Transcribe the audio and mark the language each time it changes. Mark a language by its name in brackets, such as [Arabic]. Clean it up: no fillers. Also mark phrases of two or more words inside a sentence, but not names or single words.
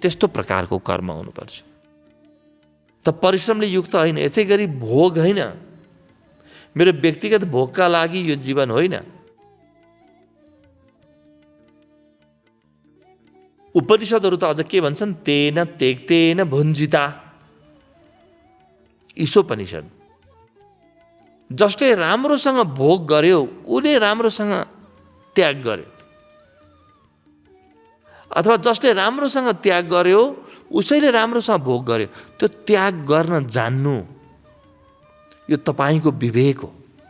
[Nepali] त्यस्तो प्रकारको कर्म हुनुपर्छ। त परिश्रमले युक्त होइन। यसै गरी भोग होइन, मेरो व्यक्तिगत भोगका लागि यो जीवन होइन। उपनिषदहरू त अझ के भन्छन्? [Sanskrit] तेन त्यक्तेन भुञ्जिता। ईशोपनिषद। [Nepali] जसले राम्रोसँग भोग गर्यो उसले राम्रोसँग त्याग गर्यो, अथवा जसले राम्रोसँग त्याग गर्यो उसैले राम्रोसँग भोग गर्यो। त्यो त्याग गर्न जान्नु यो तपाईको विवेक हो।